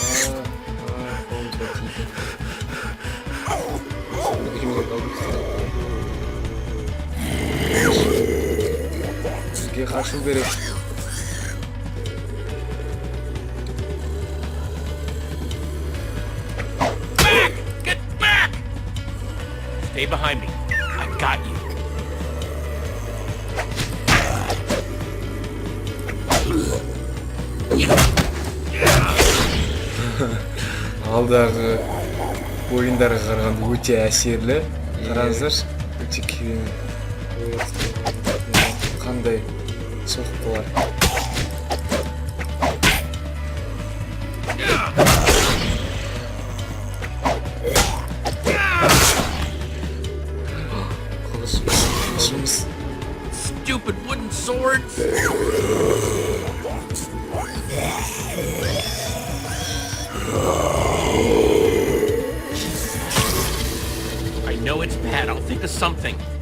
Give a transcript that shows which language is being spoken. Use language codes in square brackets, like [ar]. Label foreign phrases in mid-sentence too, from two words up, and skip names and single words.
[uz] Bizga qarshilik berib. [en] Get back! Stay behind me. I got you. [kk] Алдағы ойындарға қарағанда өте әсерлі. Қараңыздар, өте керемет. Қандай соққылар. [en] Stupid wooden swords. I know it's bad. I'll think of something.